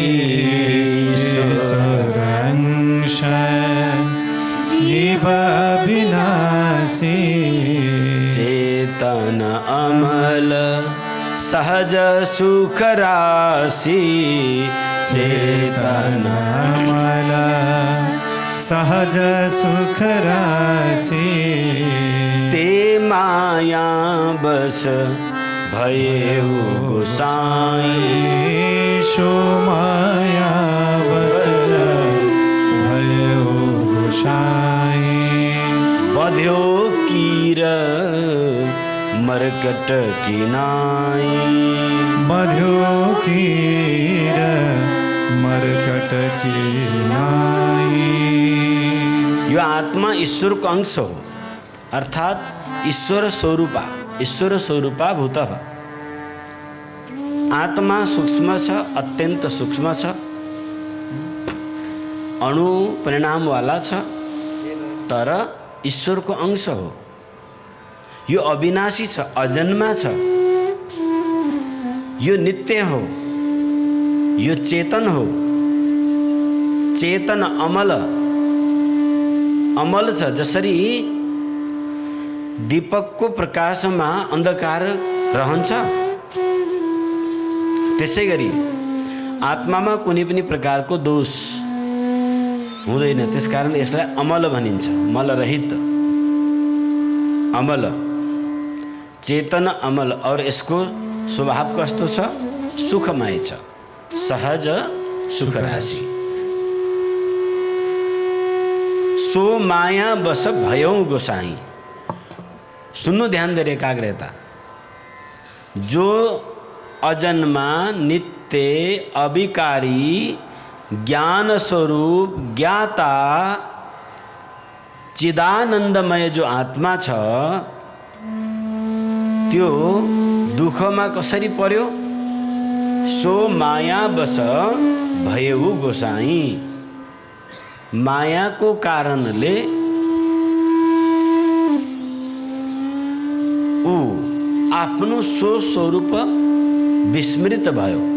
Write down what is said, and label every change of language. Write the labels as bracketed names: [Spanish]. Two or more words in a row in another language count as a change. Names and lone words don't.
[Awadhi] ईश्वर अंश जीव अविनाशी, चेतन अमल सहज सुख राशि, चेतन अमल सहज सुख राशि, ते माया बस भयेहु गोसाई, सो माया बस भयेहु गोसाई, बध्यो कीर मरकट की नाई, बध्यो कीर मरकट की नाई। [Nepali] यो आत्मा ईश्वर को अंश हो, अर्थात ईश्वर स्वरूपा भूत। आत्मा सूक्ष्म छ, अत्यंत सूक्ष्म छ, अणु परिणाम वाला छ, तर ईश्वर को अंश हो। यो अविनाशी छ, अजन्मा छ, यो नित्य हो, यो चेतन हो, चेतन अमल छ। जसरी दीपक को प्रकाश में अंधकार रहन्छ, त्यसै गरी आत्मा में कुनै पनि प्रकार को दोष हुँदैन। त्यसकारण यसलाई अमल भनिन्छ, मलरहित अमल, चेतन अमल। और यसको स्वभाव कस्तो छ? सुखमय छ, [Awadhi] सहज सुख राशि। सो माया बस भयौ गोसाई। [Nepali] सुन्नु ध्यान दिएर एकाग्रता। जो अजन्मा नित्य अविकारी ज्ञान स्वरूप ज्ञाता चिदानन्दमय जो आत्मा छ, त्यो दुःखमा कसरी पर्यो? [Awadhi] सो माया बस भयौ गोसाई। [Nepali] मायाको कारणले ऊ आफ्नो स्वस्वरूप विस्मृत भयो।